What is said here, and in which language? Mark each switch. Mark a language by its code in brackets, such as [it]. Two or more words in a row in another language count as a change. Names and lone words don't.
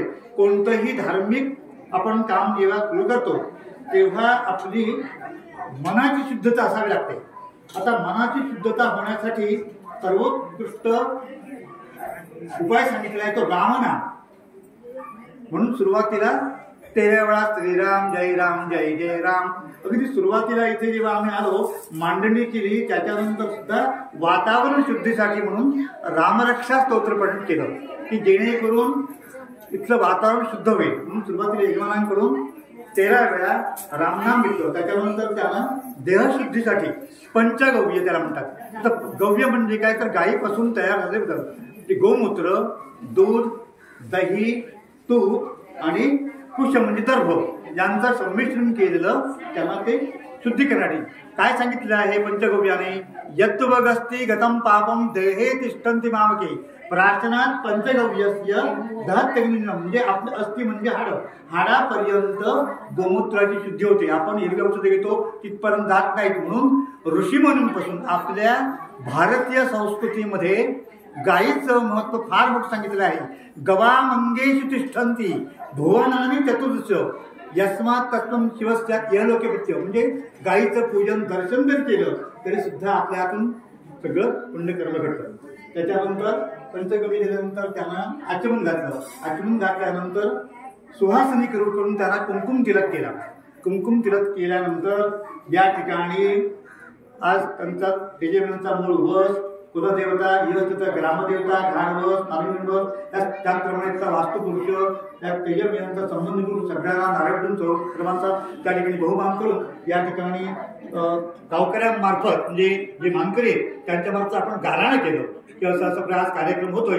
[mr] कोणतंही धार्मिक आपण काम जेव्हा सुरू करतो तेव्हा आपली मनाची शुद्धता असावी लागते. आता मनाची शुद्धता होण्यासाठी सर्वोत्कृष्ट उपाय सांगितला आहे तो रामनाम. म्हणून सुरुवातीला 13 वेळा श्रीराम जय जय राम. अगदी सुरुवातीला इथे जेव्हा आम्ही आलो मांडणी केली त्याच्यानंतर सुद्धा वातावरण शुद्धीसाठी म्हणून रामरक्षा स्तोत्र पठण केलं की जेणेकरून इथलं वातावरण शुद्ध होईल. म्हणून सुरुवातीला यजमानांकडून 13 वेळा रामनाम घेतलं. त्याच्यानंतर त्याला देहशुद्धीसाठी पंचगव्य त्याला म्हणतात. तर गव्य म्हणजे काय तर गायीपासून तयार झाले होतं ते गोमूत्र, दूध, दही, तूप आणि कुश म्हणजे दर्भ यांचं संमिश्रण केलेलं त्यांना ते शुद्धीकरणासाठी काय सांगितलं आहे पंचगव्याने. [sa] यत्वगस्ती गतम पापम देहे तिष्ठन्ति मामके प्रार्थनात पंचगव्यस्य दहत्यग्निनं [mr] म्हणजे आपलं अस्थि म्हणजे हाडापर्यंत गोमूत्राची शुद्धी होते. आपण हिरव्या औषधे घेतो तिथपर्यंत जात नाहीत. म्हणून ऋषीमुनींपासून आपल्या भारतीय संस्कृतीमध्ये गायीचं महत्व फार मोठं सांगितलं आहे. [sa] गवामंगेषु तिष्ठन्ति भुवनानि चतुर्दश यस्मात् तत्त्वं शिवस्य यलोके प्रत्य [mr] म्हणजे गायीचं पूजन दर्शन जर केलं तरी सुद्धा आपल्या हातून सगळं पुण्यकर्म घडतं. त्याच्यानंतर पंचगव्य दिल्यानंतर त्यांना आचमन घातलं. आचमन घातल्यानंतर सुहासनी करून त्यांना कुंकुम तिलक केला. कुंकुम तिलक केल्यानंतर या ठिकाणी आज त्यांचा तेजमयांचा मूळ वस कुलदेवता यशचा ग्रामदेवता घाणवस नारायणवस त्याचप्रमाणे वास्तुपुरुष त्या तेजमयांचा संबंध करून सगळ्यांना नारायण सर्वांचा त्या ठिकाणी बहुमान करून या ठिकाणी गावकऱ्यांमार्फत म्हणजे जे मानकरी आहेत त्यांच्यामार्फत आपण गाराणं केलं की असं प्रयास कार्यक्रम होतोय.